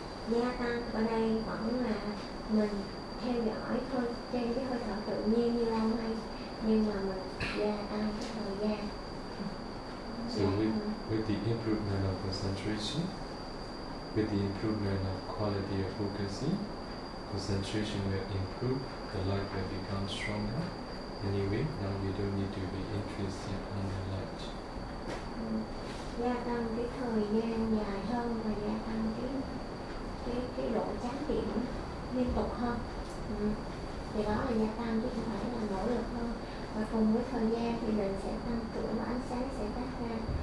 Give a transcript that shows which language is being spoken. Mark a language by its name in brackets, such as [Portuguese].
[Vietnamese] gia tăng ở đây vẫn là mình theo dõi thôi trên cái hơi thở tự nhiên như lâu nay, nhưng mà mình gia tăng cái thời gian. [English] So with the improvement of concentration, with the improvement of quality of focusing, concentration will improve, the light will become stronger. Anyway, now we don't need to be interested in the light. [Vietnamese] Gia tăng cái thời gian dài hơn và gia tăng cái độ chán điểm liên tục hơn. Thì đó là gia tăng chứ không phải là nỗ lực hơn. Và cùng với thời gian thì mình sẽ tăng cường và ánh sáng sẽ phát ra.